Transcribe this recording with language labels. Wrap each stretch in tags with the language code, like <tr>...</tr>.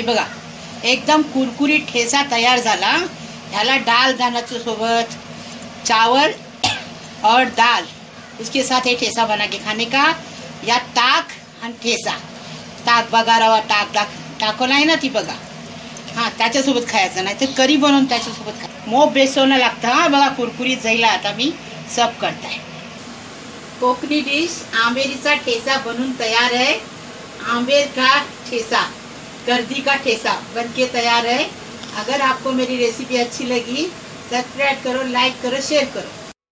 <mr>हे बघा एकदम कुरकुरीत ठेसा तयार झाला। ह्याला डाल धानाच्या सोबत</mr> <hi>चावल और दाल, उसके साथ ये ठेसा बना के खाने का।</hi> <mr>या ताक आणि ठेसा, ताक बगारावा ताक टाकलं आहे ना ती बघा, त्याच्यासोबत खायचं, नाही तर करी बनवून त्याच्यासोबत खा। मोब बेसोनं लागतं बघा, कुरकुरीत जाईला। आता मी सर्व करताय। कोकणी डिश आंबेरीचा ठेसा बनून</mr> <hi>तैयार है। आंबेर का ठेसा, गर्दी का ठेसा बनके तैयार है। अगर आपको मेरी रेसिपी अच्छी लगी सब्सक्राइब करो, लाइक करो, शेयर करो।</hi>